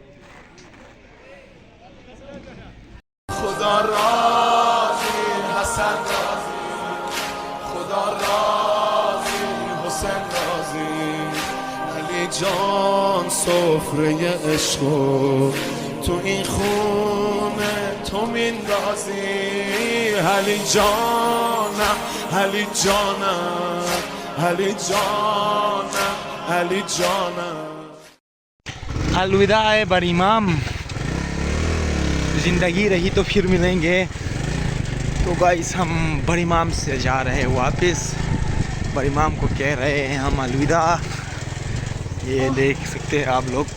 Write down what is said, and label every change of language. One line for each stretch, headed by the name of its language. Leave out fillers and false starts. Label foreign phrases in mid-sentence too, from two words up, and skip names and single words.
Urdu: خدا راضی حسن راضی، خدا راضی حسین راضی، علی جان
Persian: سفرِ عشق تو این خونه تو میندازی علی جانم علی جانم علی جانم علی جانم।
Urdu: الوداع ہے بری امام، زندگی رہی تو پھر ملیں گے. تو گائز ہم بری امام سے جا رہے ہیں واپس، بری امام کو کہہ رہے ہیں ہم الوداع. یہ دیکھ سکتے ہیں آپ لوگ.